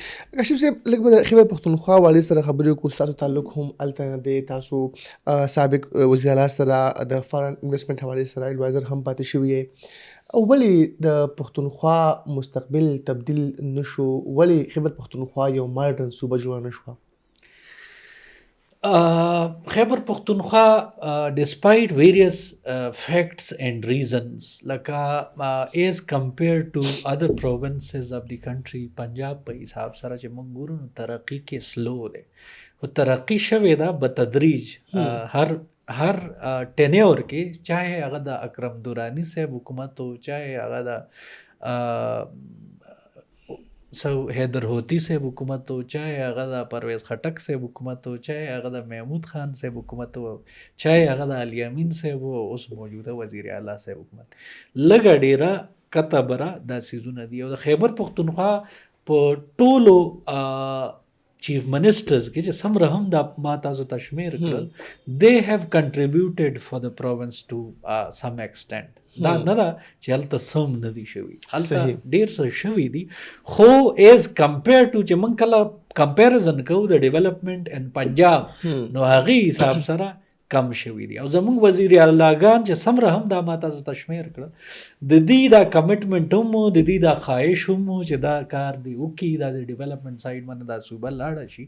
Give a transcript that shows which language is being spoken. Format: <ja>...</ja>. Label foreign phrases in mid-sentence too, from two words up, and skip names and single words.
<ps>کاشف صاحب لږ به د خیبر پښتونخوا والي سره خبرې وکړو. ستاسو تعلق هم هلته نه دی، تاسو سابق وزیر اعلی سره د</ps> <en>foreign investment</en> <ps>حوالې سره اډوایزر هم پاتې شوي یې او ولې د پښتونخوا مستقبل تبدیل نشو؟ ولې خیبر پښتونخوا یو ماډرن صوبه جوړه نه شوه؟ خیبر پختونخوا</ps> <en>despite various facts and reasons like as compared to other provinces of the country</en> <ps>پنجاب په حساب سره چې موږ ګورو نو ترقی کې سلو دی او ترقی شوې ده بتدریج هر ټینیور کې، چاہے هغه د اکرم دورانی صاحب حکومت او چاہے هغه د حیدر ہوتی صاحب حکومت ہو، چاہے هغه د پرویز خټک صاحب حکومت ہو، چاہے هغه د محمود خان صاحب حکومت ہو، چاہے هغه د علي امین صاحب ہو، اوس موجوده وزیر اعلی صاحب حکومت. لږه ډیره کته بره دا سیزونه دي او د خیبر پښتونخوا په ټولو</ps> <en>chief ministers</en> <ps>کې چې څومره هم دا ما تاسو ته شمېر کړل</ps> <en>they have contributed for the province to some extent.</en> <ps>دا نه ده چې هلته سم نه دي شوي، هلته ډېر څه شوي دي خو</ps> <en>as compare to</en> <ps>چې موږ کله کمپیریزن کوو د</ps> <en>development in Punjab</en> <ps>نو هغې حساب سره کم شوي دي او زموږ وزیر اعلیګان چې څومره هم دا ما تاسو ته شمېر کړل د دې دا کمټمنټ هم د دې دا خواهش هم چې دا کار دی وکړي، دا د ډیولپمنټ سایډ باندې دا صوبه لاړه شي.</ps>